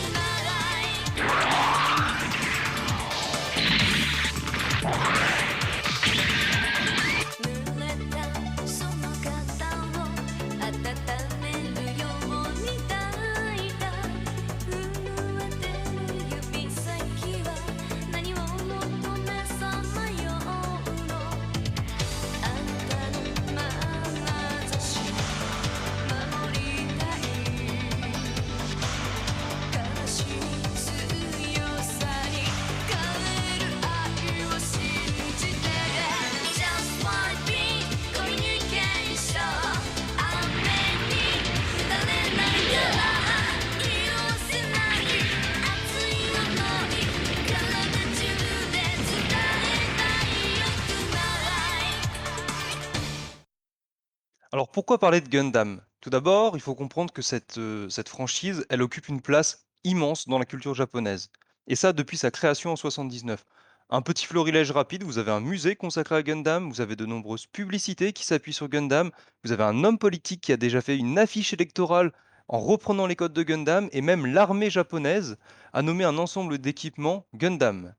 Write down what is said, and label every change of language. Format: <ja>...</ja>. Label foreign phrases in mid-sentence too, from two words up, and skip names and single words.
<ja>tonight 濡れたその肩を温めるように抱いた震えてる指先は何を求めさまようのあなたの眼差し守りたい悲しみ強さに変える愛を信じて</ja> <en>Just one big communication</en> <ja>雨に打たれないから色褪せない熱い想い体中で伝えたいよ tonight</ja> <fr>Alors pourquoi parler de Gundam? Tout d'abord, il faut comprendre que cette franchise, elle occupe une place immense dans la culture japonaise. Et ça depuis sa création en 79. Un petit florilège rapide, vous avez un musée consacré à Gundam, vous avez de nombreuses publicités qui s'appuient sur Gundam, vous avez un homme politique qui a déjà fait une affiche électorale en reprenant les codes de Gundam, et même l'armée japonaise a nommé un ensemble d'équipements Gundam.</fr>